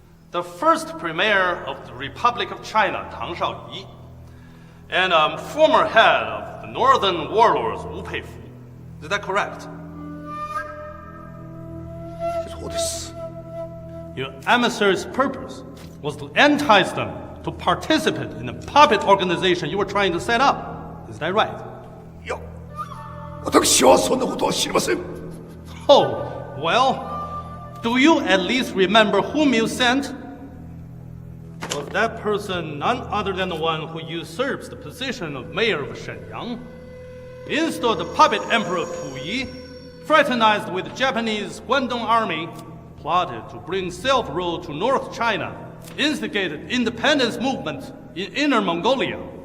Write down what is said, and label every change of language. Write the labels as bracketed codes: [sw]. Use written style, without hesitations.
[en] The first premier of the Republic of China, Tang Shaoyi, and a former head of the northern warlords, Wu Peifu. Is that correct? [ja] そうです。 [en] Your emissary's purpose was to entice them to participate in a puppet organization you were trying to set up. Is that right? [ja] いや、私はそんなことは知りません。 [en] Oh, well, do you at least remember whom you sent? Was that person none other than the one who usurps the position of mayor of Shenyang, installed the puppet emperor Puyi, fraternized with the Japanese Guangdong army, plotted to bring self-rule to North China, instigated independence movement in Inner Mongolia,